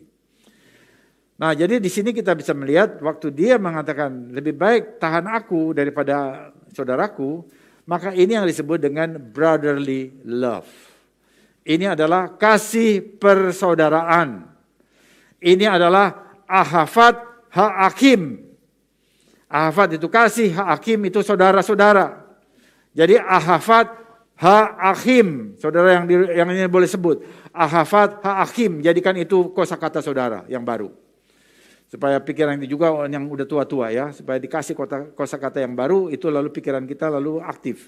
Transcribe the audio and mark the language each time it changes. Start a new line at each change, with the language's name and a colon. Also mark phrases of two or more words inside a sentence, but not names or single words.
Indonesian: Nah, jadi di sini kita bisa melihat waktu dia mengatakan lebih baik tahan aku daripada saudaraku, maka ini yang disebut dengan
English: brotherly love.
Indonesian: Ini adalah kasih persaudaraan. Ini adalah
Hebrew: אהבת האחים.
Indonesian: Ahavat itu kasih, ha'akim itu saudara-saudara. Jadi
Hebrew: אהבת האחים,
Indonesian: saudara yang ini boleh sebut.
Hebrew: אהבת האחים,
Indonesian: jadikan itu kosakata saudara yang baru. Supaya pikiran ini juga yang udah tua-tua ya, supaya dikasih kosakata yang baru, itu lalu pikiran kita lalu aktif.